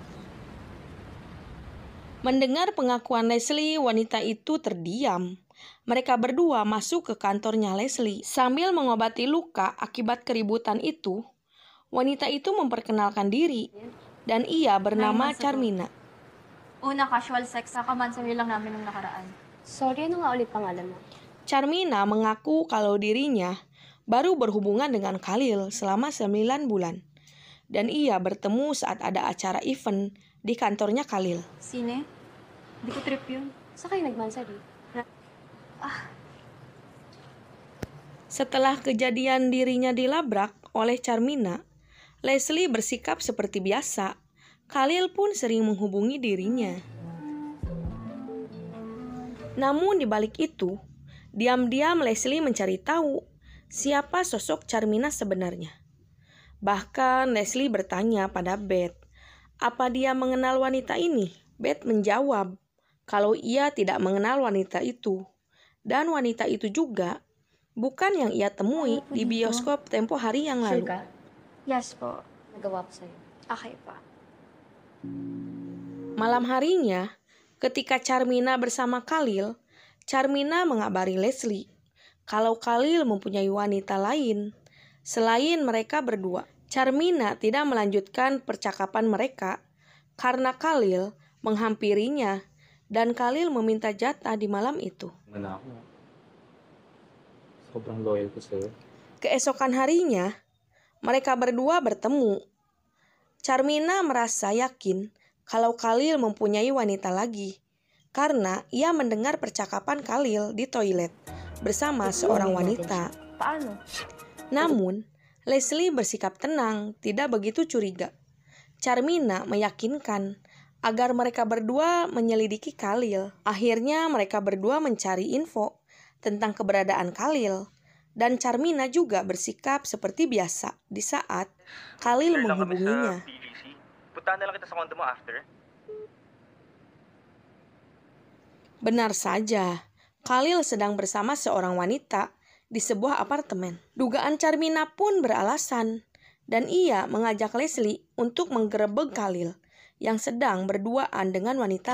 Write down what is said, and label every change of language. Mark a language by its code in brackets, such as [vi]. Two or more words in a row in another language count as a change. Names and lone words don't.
[id] Mendengar pengakuan Leslie, wanita itu terdiam. Mereka berdua masuk ke kantornya Leslie. Sambil mengobati luka akibat keributan itu, wanita itu memperkenalkan diri dan ia bernama Carmina. [tl] Una, [en] casual sex. [tl] Kakamansawi lang namin nung nakaraan. Sorry, ano nga ulit pangalan mo? [id] Carmina mengaku kalau dirinya baru berhubungan dengan Khalil selama 9 bulan. Dan ia bertemu saat ada acara event di kantornya Khalil. [tl] Sine? Hindi ko trip yun. Sa kayo nagmansari? [id] Setelah kejadian dirinya dilabrak oleh Carmina, Leslie bersikap seperti biasa. Khalil pun sering menghubungi dirinya. Namun di balik itu, diam-diam Leslie mencari tahu siapa sosok Carmina sebenarnya. Bahkan Leslie bertanya pada Beth, apa dia mengenal wanita ini? Beth menjawab kalau ia tidak mengenal wanita itu. Dan wanita itu juga bukan yang ia temui di bioskop tempo hari yang lalu. [tl] Sure ka? Yes po. Nagawa ko sa'yo. Okay pa. [id] Malam harinya, ketika Carmina bersama Khalil, Carmina mengabari Leslie kalau Khalil mempunyai wanita lain selain mereka berdua. Carmina tidak melanjutkan percakapan mereka karena Khalil menghampirinya dan Khalil meminta jatah di malam itu. [tl] Mana ako? Sobrang loyal ko sa'yo. [id] Keesokan harinya, mereka berdua bertemu. Carmina merasa yakin kalau Khalil mempunyai wanita lagi karena ia mendengar percakapan Khalil di toilet bersama seorang wanita. [tl] Paano? [id] Namun, Leslie bersikap tenang, tidak begitu curiga. Carmina meyakinkan agar mereka berdua menyelidiki Khalil. Akhirnya mereka berdua mencari info tentang keberadaan Khalil. Dan Carmina juga bersikap seperti biasa di saat Khalil menghubunginya. [tl] PVC. Puntahan na lang kita sa condo mo after. [id] Benar saja, Khalil sedang bersama seorang wanita di sebuah apartemen. Dugaan Carmina pun beralasan. dan ia mengajak Leslie untuk menggerebek Khalil yang sedang berduaan dengan wanita